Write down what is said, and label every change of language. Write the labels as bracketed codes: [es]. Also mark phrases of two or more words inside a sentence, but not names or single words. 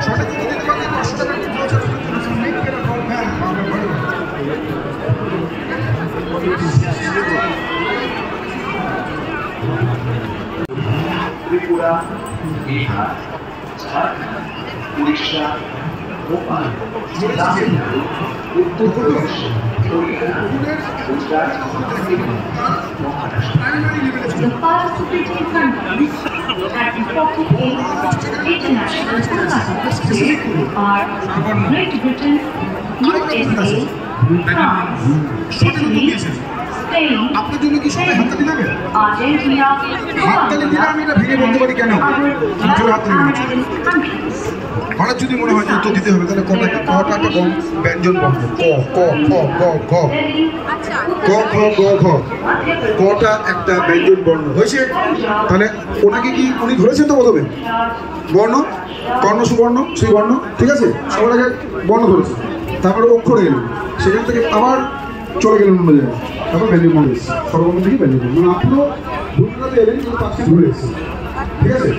[bn] ত্রিপুরা, বিহার, ঝাড়খণ্ড, উড়িষ্যা, ভোপাল, তামিলনাড়ু, উত্তরপ্রদেশ, হরিয়ানা, গুজরাট এবং মহারাষ্ট্র। [en] The participating countries at the 48th International Kolkata Book Fair are Great Britain, USA, France, Italy, Spain, Argentina, and other American countries. [bn] হঠাৎ যদি মনে হয় যে উত্তর দিতে হবে তাহলে কটা কটা একটা ব্যঞ্জন বর্ণ ক ক খ গ ঘ ক খ গ ঘ কটা একটা ব্যঞ্জন বর্ণ হয়েছে। তাহলে ওনাকে কি উনি ধরেছেন তো প্রথমে বর্ণ কর্ণ সুবর্ণ সেই বর্ণ, ঠিক আছে, সবার আগে বর্ণ ধরেছে, তারপরে অক্ষরে এলেন, সেখান থেকে আবার চলে গেলেন অন্য জায়গায়, তারপর ব্যঞ্জন বর্ণ এসেছে, সর্বর্ণ থেকে ব্যঞ্জন বর্ণ, মানে আপনিও ভুলটাতে এলেন কিন্তু পাঁচটি ঘুরে এসেছে, ঠিক আছে।